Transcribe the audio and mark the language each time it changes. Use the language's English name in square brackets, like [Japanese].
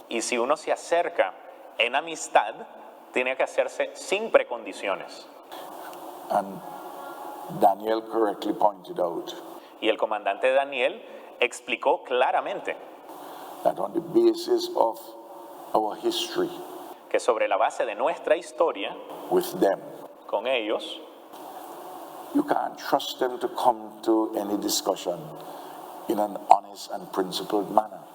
[Spanish] Y si uno se acerca en amistad, tiene que hacerse sin precondiciones. [English] And Daniel correctly pointed out [Spanish] Y el comandante Daniel explicó claramente [English] that on the basis of our history [Spanish] que sobre la base de nuestra historia [English] with them, [Spanish] con ellos, [English] you can't trust them to come to any discussion in an honest and principled manner.